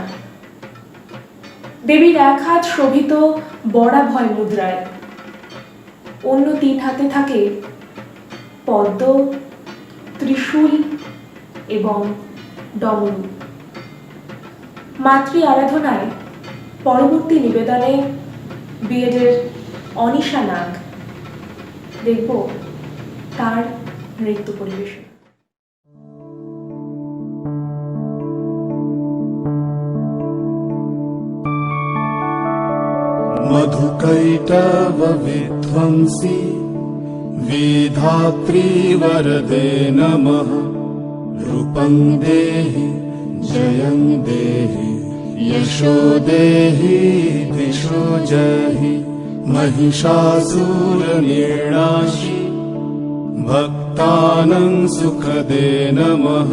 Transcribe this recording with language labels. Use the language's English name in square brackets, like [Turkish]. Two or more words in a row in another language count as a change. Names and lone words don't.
[Bangla] দেবীর 1 হাত শোভিত বরাভয় মুদ্রায়, অন্য 3 হাতে থাকে পদ্ম, ত্রিশূল এবং ডমরু। মাতৃ আরাধনায় পরবর্তী নিবেদনে বিএডের অনিশা নাগ, দেখব তার নৃত্য পরিবেশন। [Sanskrit] मधुकैटव विध्वंसी विधात्री वरदे नमः रूपं देहि जयं देहि यशो देहि दिशो जहि महिषासुरनिर्णाशि भक्तानां सुखदे नमः